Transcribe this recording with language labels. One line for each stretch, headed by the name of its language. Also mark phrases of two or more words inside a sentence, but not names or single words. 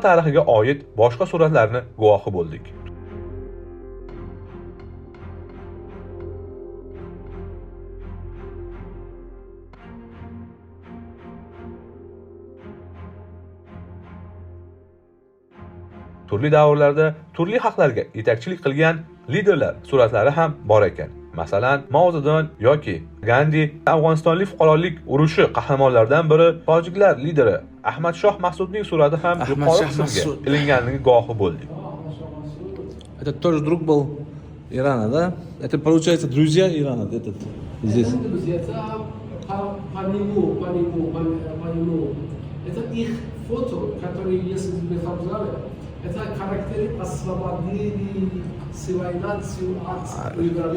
Uzbek: tarixiga oid boshqa suratlarni guvohi bo'ldik. Turli davrlarda turli xalqlarga yetakchilik qilgan liderlar suratlari ham bor ekan. Masalan, Mao Zedong yoki Gandhi, Afg'onistonlik fuqarolik urushi qahramonlaridan biri tojiklar lideri Ahmad Shoh Mas'udning surati ham yuqori qismga ilinganligi guvohi bo'ldik.
Russian: Это тоже друг был Ирана, да? Это получается друзья Ирана, этот здесь. Это по нему. Это их фото, которые есть в этом зале. Это характеры освободили цивилизацию от либерализма.